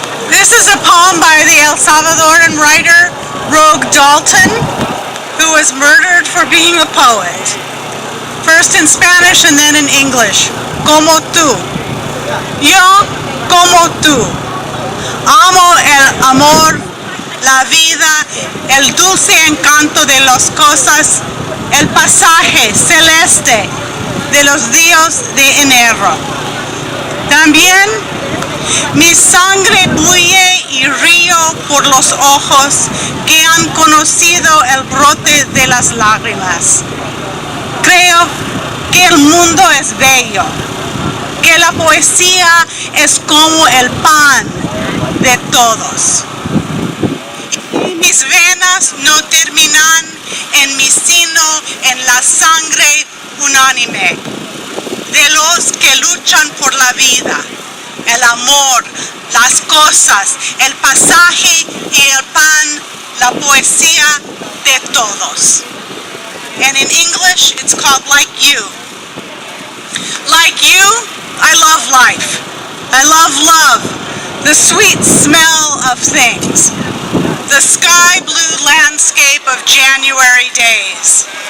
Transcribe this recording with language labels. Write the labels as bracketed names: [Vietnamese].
[English] This is a poem by the El Salvadoran writer Rogue Dalton, who was murdered for being a poet. First in Spanish and then in English. [Spanish] Como tú. Yo como tú. Amo el amor, la vida, el dulce encanto de las cosas, el pasaje celeste de los días de enero. También mi sangre bulle y río por los ojos que han conocido el brote de las lágrimas. Creo que el mundo es bello, que la poesía es como el pan de todos. Y mis venas no terminan en mi sino en la sangre unánime de los que luchan por la vida, el amor, las cosas, el pasaje y el pan, la poesía de todos. [English] And in English, it's called Like You. Like you, I love life. I love love, the sweet smell of things, the sky blue landscape of January days,